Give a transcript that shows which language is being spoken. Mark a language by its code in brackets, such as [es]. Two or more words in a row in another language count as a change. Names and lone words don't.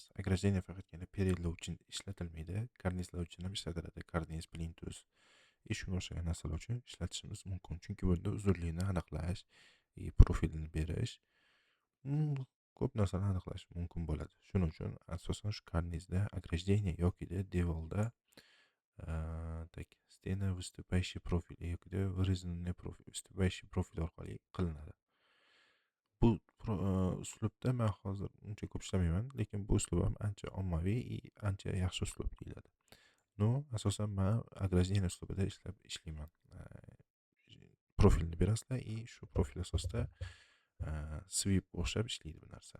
[uz] Ограждение faqatgina perellar uchun ishlatilmaydi, karnizlar uchun ham ishlatiladi. Karniz, plintus va shunga o'xshagan narsalar uchun ishlatishimiz mumkin. Chunki bunda uzunlikni aniqlash, profilini berish, ko'p narsani aniqlash mumkin bo'ladi. Shuning uchun asosan shu karnizda ограждение yokida devorda [ru] так, стена выступающий профиль [uz] yokida [ru] выраженный профиль, выступающий профиль [uz] orqali qilinadi. Bu uslubda men hozir uncha ko'p ishlamayman, lekin bu uslub ham ancha ommaviy, ancha yaxshi uslub deyiladi. No, asosan men ограждение uslubida ishlayman. Profilni berasizlar и shu profil asosida sweep o'xshab ishlaydi bu narsa.